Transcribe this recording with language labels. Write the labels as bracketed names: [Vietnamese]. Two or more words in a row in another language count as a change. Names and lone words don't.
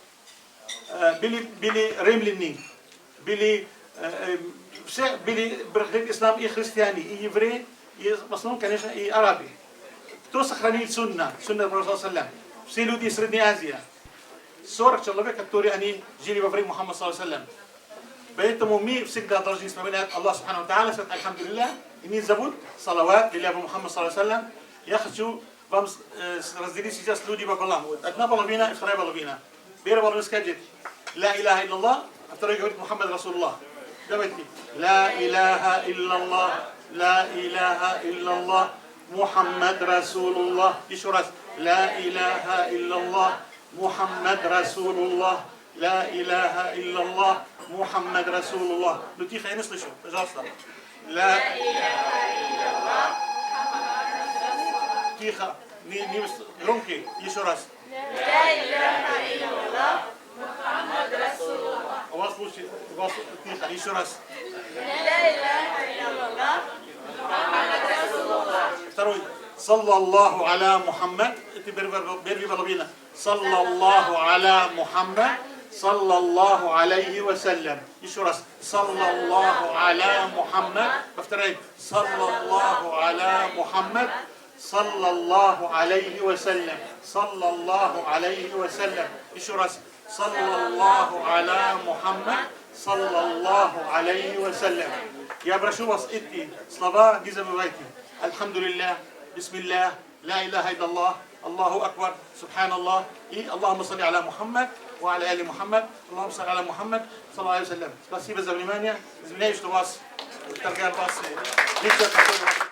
[Russian] Были римляне, все были ислам и христиане, и евреи, и в основном, конечно, и арабы. Кто сохранил сунна Пророка саллаллаху? Все люди из Средней Азии. 40 человек, которые они жили во время Мухаммада [Arabic] صلى الله عليه وسلم. [Russian] Поэтому мы всегда должны вспоминать [Arabic] الله سبحانه وتعالى, [Russian] сказать Альхамдулиллах, и не забудь салават для Мухаммада [Arabic] صلى الله عليه وسلم. [Russian] Я хочу вам разделить сейчас люди пополам. Одна половина и вторая половина. Первая половина скажет [Arabic] لا إله إلا الله, [Russian] а вторая говорит [Arabic] محمد رسول الله. [Russian] Давайте. [Arabic] لا إله إلا الله لا إله إلا الله محمد رسول الله. [Russian] Еще раз. [Arabic] لا إله إلا الله محمد رسول الله. لا إله إلا الله محمد رسول الله. [Russian] Ну тихо, я не слышу, пожалуйста. Ла Тихо, не громкий, еще раз. У вас лучше, у вас тихо, еще раз. Второй. [Arabic] صلى الله على محمد. [Russian] Это первый половина. [Arabic] صلى الله على محمد صلى الله عليه وسلم. [Russian] Еще раз. [Arabic] صلى الله على محمد. [Russian] Повторяй. [Arabic] صلى الله على محمد صلى الله عليه وسلم. صلى الله عليه وسلم. [Russian] Еще раз. [Arabic] صلى الله على محمد صلى الله عليه وسلم. [Russian] Я прошу вас, эти слова не забывайте. [Arabic] الحمد لله بسم الله لا إله إلا الله الله أكبر سبحان الله. И اللهم صل على محمد وعلى آل محمد اللهم صل على محمد صلى الله عليه وسلم. [Russian] Спасибо за внимание. Извиняюсь, что вас торгал вас.